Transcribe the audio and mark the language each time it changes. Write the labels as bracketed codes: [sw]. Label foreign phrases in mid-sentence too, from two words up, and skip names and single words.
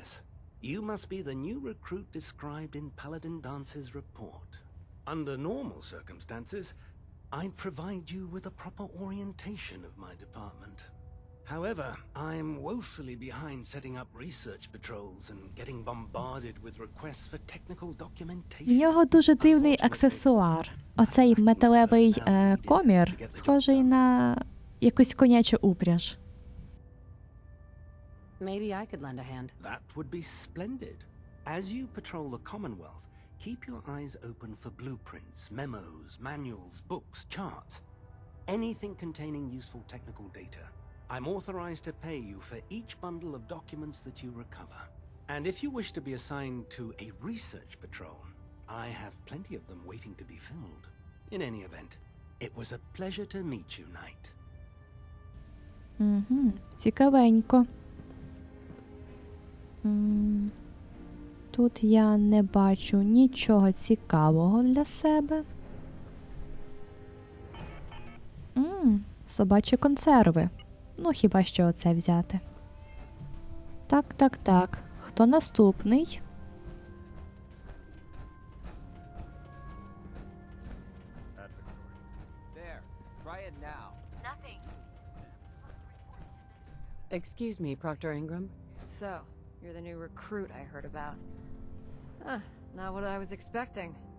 [en] You must be the new recruit described in Paladin Dance's report. Under normal circumstances, I'd provide you with a proper orientation of my department. However, I'm woefully behind setting up research patrols and getting bombarded with requests for technical [uk] В [en] documentation. [uk] нього дуже дивний аксесуар. Оцей металевий комір, схожий на якусь конячу упряж. [en] Maybe I could lend a hand. That would be splendid. As you patrol the Commonwealth, keep your eyes open for blueprints, memos, manuals, books, charts, anything containing useful technical data. I'm authorized to pay you for each bundle of documents that you recover. And if you wish to be assigned to a research patrol, I have plenty of them waiting to be filled. In any event, it was a pleasure to meet you, Knight. [uk] Цікавенько. Тут я не бачу нічого цікавого для себе. Собачі консерви. Ну, хіба що оце взяти. Так. Хто наступний? [en] There, try it now. Excuse me, Proctor Ingram. So, you're the new recruit I heard about. Huh, not what I was expecting.